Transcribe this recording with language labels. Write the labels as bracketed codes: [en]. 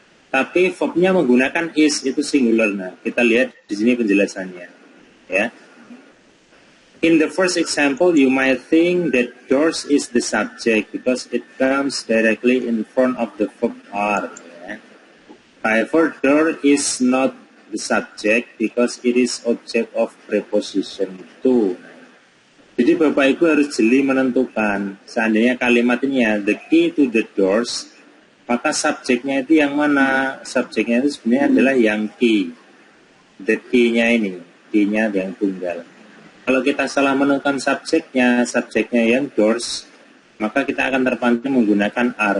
[id] Tapi verb-nya menggunakan is itu singular. Nah, kita lihat di sini penjelasannya, ya. [en] In the first example, you might think that doors is the subject because it comes directly in front of the verb are. [id] Ya. [en] However, door is not the subject because it is object of preposition to. [id] Jadi Bapak Ibu harus jeli menentukan. Seandainya kalimat ini ya, [en] the key to the doors, [id] maka subjeknya itu yang mana? Subjeknya itu sebenarnya adalah yang key. The key-nya ini, key-nya yang tunggal. Kalau kita salah menentukan subjeknya yang doors, maka kita akan terpancing menggunakan are.